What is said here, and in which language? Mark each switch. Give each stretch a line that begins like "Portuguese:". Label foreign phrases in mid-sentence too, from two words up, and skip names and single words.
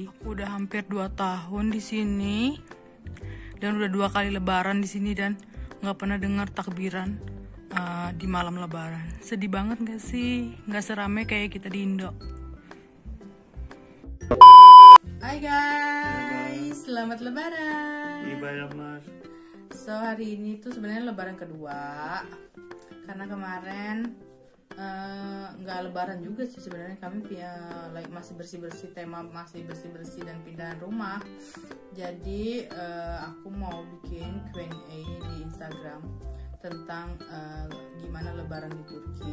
Indonesian: Aku udah hampir 2 tahun di sini dan udah 2 kali Lebaran di sini dan nggak pernah dengar takbiran di malam Lebaran. Sedih banget gak sih? Nggak serame kayak kita di Indo. Hai guys, selamat Lebaran.
Turkish: İyi bayramlar.
Indonesian: So hari ini tuh sebenarnya Lebaran kedua. Karena kemarin nggak Lebaran juga sih sebenarnya, kami masih bersih-bersih, tema masih bersih-bersih dan pindahan rumah. Jadi aku mau bikin Q&A di Instagram tentang gimana Lebaran di Turki.